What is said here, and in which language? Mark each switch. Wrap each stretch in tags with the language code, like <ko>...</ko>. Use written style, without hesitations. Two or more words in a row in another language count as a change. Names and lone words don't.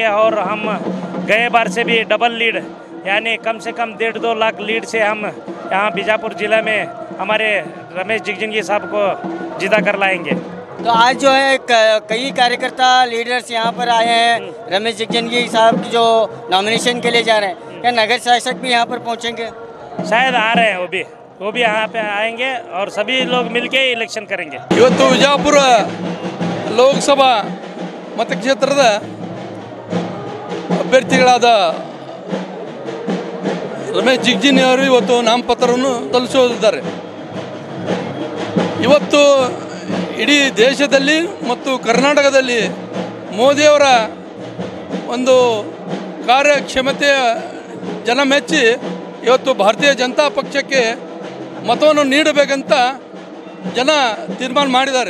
<hi>और हम गए बार से भी</hi> <en>double lead</en> <hi>यानी कम से कम 1.5-2 लाख लीड से हम यहाँ बीजापुर ज़िला में हमारे रमेश जिगजनी साहब को जीता कर लाएंगे। तो आज जो है कई कार्यकर्ता लीडर्स यहाँ पर आए हैं, रमेश जिगजनी साहब की जो नॉमिनेशन के लिए जा रहे हैं। क्या नगर शासक भी यहाँ पर पहुँचेंगे? शायद आ रहे हैं, वो भी यहाँ पे आएंगे और सभी लोग मिलके इलेक्शन करेंगे।</hi> <kn>ಇವತ್ತು ವಿಜಯಪುರ ಲೋಕಸಭಾ ಮತಕ್ಷೇತ್ರದ ಅಭ್ಯರ್ಥಿಗಳಾದ ರಮೇಶ್ ಜಿಗಜಿಣಿ ಅವರು ಇವತ್ತು ನಾಮಪತ್ರವನ್ನು ಸಲ್ಲಿಸಲಿದ್ದಾರೆ. ಇವತ್ತು ಇಡೀ ದೇಶದಲ್ಲಿ ಮತ್ತು ಕರ್ನಾಟಕದಲ್ಲಿ ಮೋದಿಯವರ ಒಂದು ಕಾರ್ಯಕ್ಷಮತೆಯ ಜನ ಮೆಚ್ಚಿ ಇವತ್ತು ಭಾರತೀಯ ಜನತಾ ಪಕ್ಷಕ್ಕೆ ಮತವನ್ನು ನೀಡಬೇಕಂತ ಜನ ತೀರ್ಮಾನ ಮಾಡಿದ್ದಾರೆ.</kn>